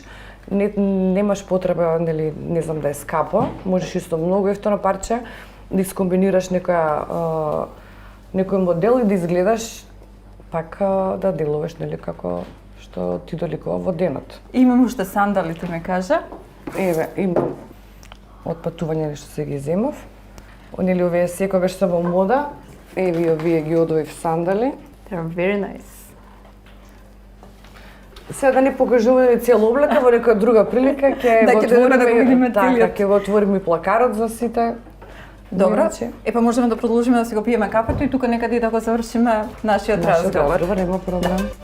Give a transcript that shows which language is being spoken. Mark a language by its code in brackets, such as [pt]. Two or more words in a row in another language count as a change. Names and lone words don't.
[mk] Немаш потреба, нели, не знам да е скапо, можеш исто многу ефтино парче да искомбинираш некој модел и да изгледаш пак да делуваш, нели, како што ти доликува во денот. Имам уште сандали, ти ме кажа. Еве, имам од патување што се ги земав. Нели овие секогаш се во мода. Еве овие ги одвоив сандали. [en] They're very nice. [mk] Сега да не покажуваме цела облека, во некоја друга прилика ќе Да, го ќе додеме да го видиме така, целиот. ќе го отвориме и плакарот за сите. Добро. Иначе, Епа можеме да продолжиме да си го пиеме кафето и тука некаде и да го завршиме нашиот разговор. Добро, нема проблем.